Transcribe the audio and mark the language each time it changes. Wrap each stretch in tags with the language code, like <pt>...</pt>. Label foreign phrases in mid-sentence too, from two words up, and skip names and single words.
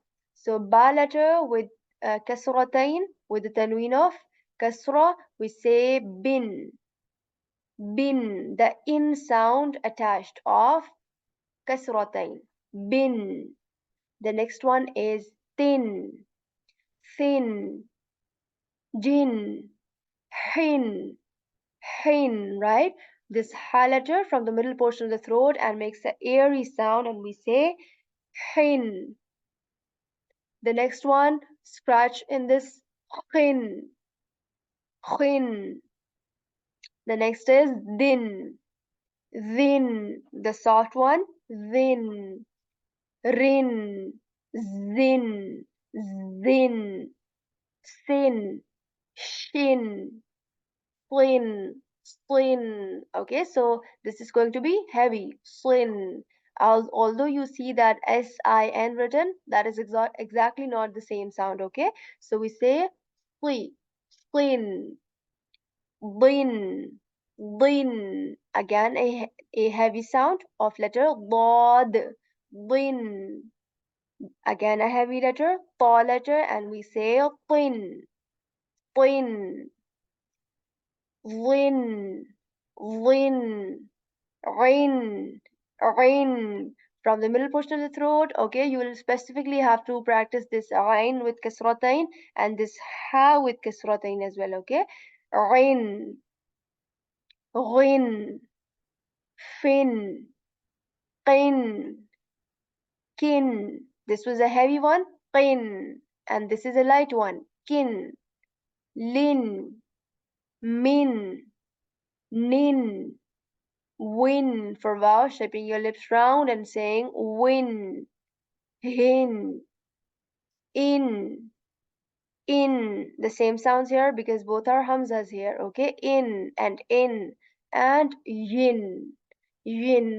<en>So ba letter with kasratain, with the tanween of kasra, we say bin, bin, the in sound attached of kasratain, bin. The next one is thin, thin, jin, hin, hin, right? This ha letter from the middle portion of the throat and makes an airy sound, and we say hin. The next one, scratch in this khin, khin. The next is din, din. The soft one, din, rin, zin, zin, sin, shin, slin, slin. Okay, so this is going to be heavy, slin. Although you see that sin written, that is exactly not the same sound. Okay, so we say sli, slin, din, din. Again, a heavy sound of letter dad. Din. Again a heavy letter, ta letter, and we say tin, tin, lin, lin, rain, rain. From the middle portion of the throat, okay, you will specifically have to practice this rain with kasratain and this ha with kasratain as well, okay? Rain, rain, fin, qin, kin. This was a heavy one, qin, and this is a light one, kin, lin, min, nin, win for vowel, shaping your lips round and saying win, hin, in, in. The same sounds here because both are hamzas here, okay? In and yin, yin.</en>